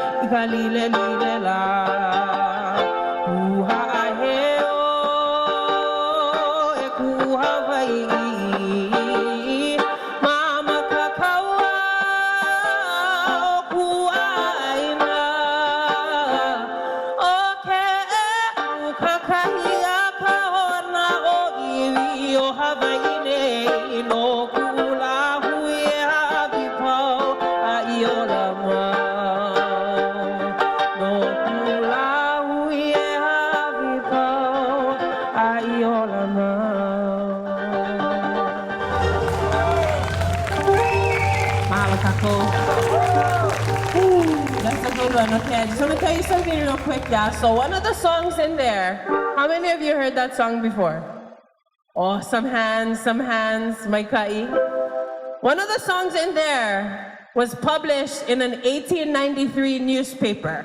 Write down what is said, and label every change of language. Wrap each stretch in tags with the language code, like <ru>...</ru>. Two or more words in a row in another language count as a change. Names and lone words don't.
<haw>kalile lile la kuha aheo e kuha vai mama kakaua o kuaina o ke e kakahia kahona o iwi o havaine no kula hui a vipau a iola ma no kula hui a vipau a iola ma. Mahalo kako.</haw> <en>That's a good one. Okay, I just want to tell you something real quick, yeah. So one of the songs in there, how many of you heard that song before? Oh, some hands, my kai. One of the songs in there was published in an 1893 newspaper.</en>